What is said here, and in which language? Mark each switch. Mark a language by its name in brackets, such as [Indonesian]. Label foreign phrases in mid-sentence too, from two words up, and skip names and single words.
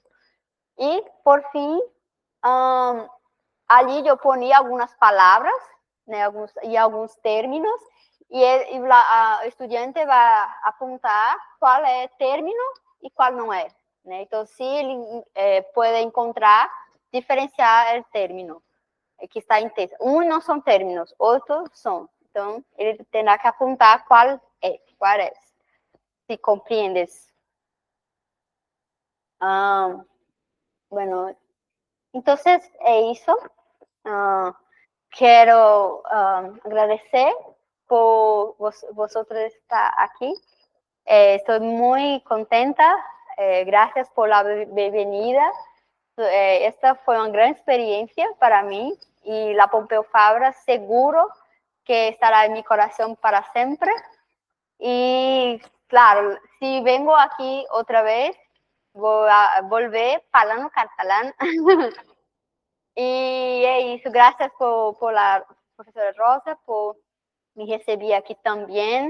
[Portuguese] E, por fim, ali eu poni algumas palavras, né, alguns términos, e o estudante vai apontar qual é término e qual não é. Né? Então, se ele pode encontrar, diferenciar o término que está em texto. Não são términos, outros são. Então, ele terá que apontar qual é. Se compreendes. [Spanish] Bueno, entonces [Portuguese] é isso. Quero agradecer por vosotros estar aqui. Estou muito contenta. [Spanish] Gracias por la bienvenida. [Portuguese] Esta foi uma grande experiência para mim e la Pompeu Fabra seguro que estará em meu coração para sempre. E, claro, se vengo aqui outra vez, vou volver falando catalão. E é isso, graças por la professora Rosa, por me receber aqui também.